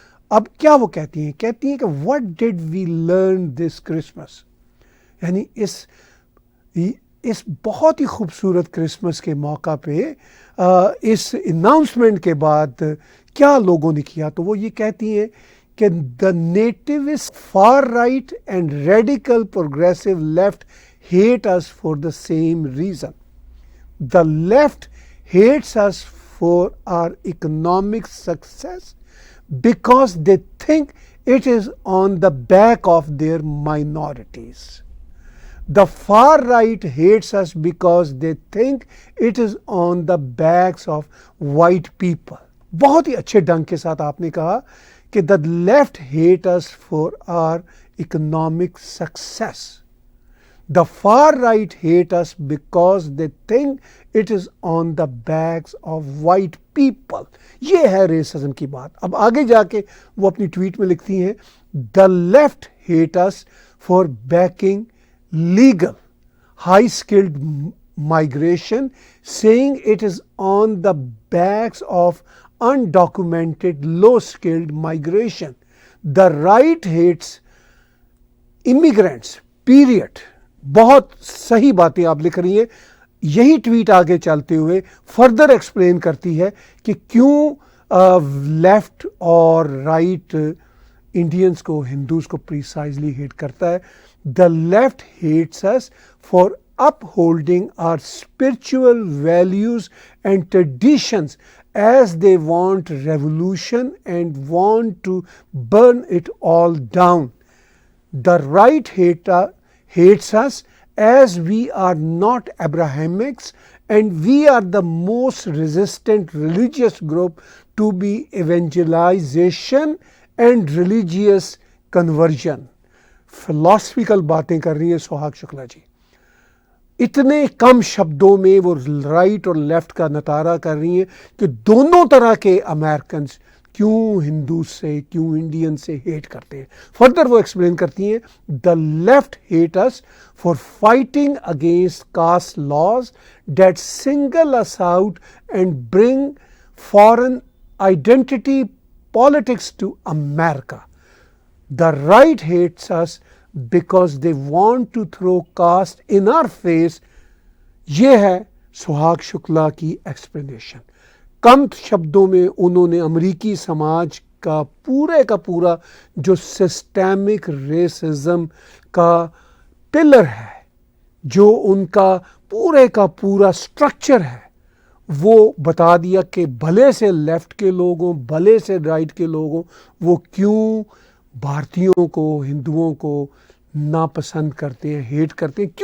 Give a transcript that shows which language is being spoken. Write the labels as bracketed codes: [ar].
[ur] اب کیا وہ کہتی ہیں کہ [en] what did we learn this Christmas؟ [ur] یعنی اس بہت ہی خوبصورت کرسمس کے موقع پہ اس اناؤنسمنٹ کے بعد کیا لوگوں نے کیا، تو وہ یہ کہتی ہیں کہ [en] the nativist far right and radical progressive left hate us for the same reason. The left hates us for our economic success because they think it is on the back of their minorities. The far right hates us because they think it is on the backs of white people. [ur] بہت ہی اچھے ڈھنگ کے ساتھ آپ نے کہا کہ [en] the left hate us for our economic success. The far right hate us because they think it is on the backs of white people. [ur] یہ ہے ریسزم کی بات. اب آگے جا کے وہ اپنی ٹویٹ میں لکھتی ہیں [en] the left hate us for backing legal high skilled migration, saying it is on the backs of undocumented low skilled migration. The right hates immigrants, period. [ur] بہت صحیح باتیں آپ لکھ رہی ہیں. یہی ٹویٹ آگے چلتے ہوئے فردر ایکسپلین کرتی ہے کہ کیوں لیفٹ اور رائٹ انڈینس کو، ہندوز کو پریسائزلی ہیٹ کرتا ہے. [en] The left hates us for upholding our spiritual values and traditions as they want revolution and want to burn it all down. The right hates us as we are not Abrahamics and we are the most resistant religious group to be evangelization and religious conversion. [ur] Philosophical باتیں کر رہی ہیں سہاگ شکلا جی. اتنے کم شبدوں میں وہ right اور left کا نتارہ کر رہی ہیں کہ دونوں طرح کے امریکنز کیوں ہندو سے، کیوں انڈین سے ہیٹ کرتے ہیں. فردر وہ ایکسپلین کرتی ہیں [en] the left hate us for fighting against caste laws that single us out and bring foreign identity politics to America. The right hates us because they want to throw caste in our face. [ur] یہ ہے سہاگ شکلا کی explanation. کم شبدوں میں انہوں نے امریکی سماج کا پورا جو سسٹمک ریسزم کا پلر ہے، جو ان کا پورا سٹرکچر ہے، وہ بتا دیا کہ بھلے سے لیفٹ کے لوگوں، بھلے سے رائٹ کے لوگوں، وہ کیوں بھارتیوں کو، ہندوؤں کو ناپسند کرتے ہیں، ہیٹ کرتے ہیں.